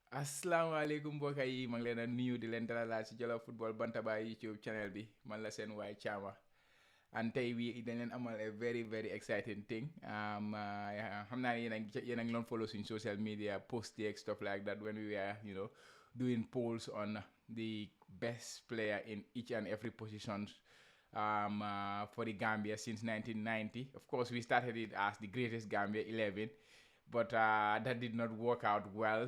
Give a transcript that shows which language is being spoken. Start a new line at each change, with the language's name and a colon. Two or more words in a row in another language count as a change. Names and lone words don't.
Wolof: asalaamaaleykum mbokk yi maa ngi leen a nuyu di leen dalalaat si Jollof Football Bantaba YouTube channel bi man la seen waay Chama and tey wi dañ leen amal
English: a very very exciting thing
Wolof: xam naa ne yéen a ngi doon follow suñ
English: social media post
Wolof: yeeg
English: stuff like that when we were doing polls on the best player in each and every position for the Gambia since 1990. Of course, we started it as the greatest Gambia 11, but that did not work out well.